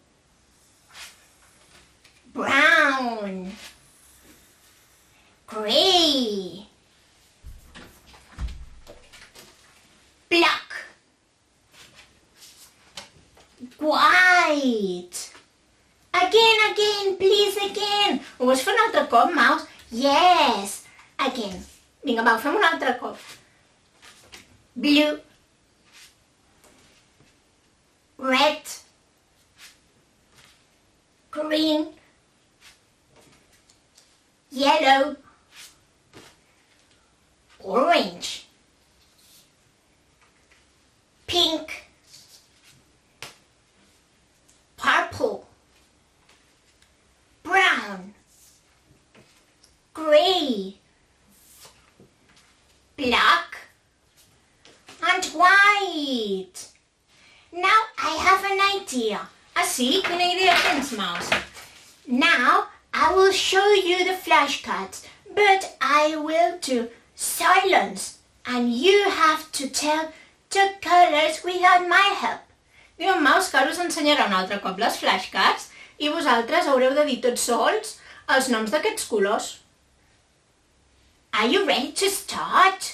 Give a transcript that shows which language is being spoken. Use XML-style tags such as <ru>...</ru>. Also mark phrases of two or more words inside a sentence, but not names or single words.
<en>Brown. Gray. Black. White. Again, please, again.</en> <ca>Ho vols fer un altre cop, Maus?</ca> <en>Yes, again.</en> <ca>Vinga, va, ho fem un altre cop.</ca> <en>Blue. Red. Green. Yellow. Orange. Pink. Purple. Brown. Gray. black and white. Now I have an idea.</en> <ca>Ah, sí? Quina idea tens, Maus?</ca> <en>Now I will show you the flashcards, but I will do silence and you have to tell the colors without my help.</en> <ca>Diu en Maus que ara us ensenyarà un altre cop les flashcards i vosaltres haureu de dir tots sols els noms d'aquests colors.</ca> <en>Are you ready to start?</en>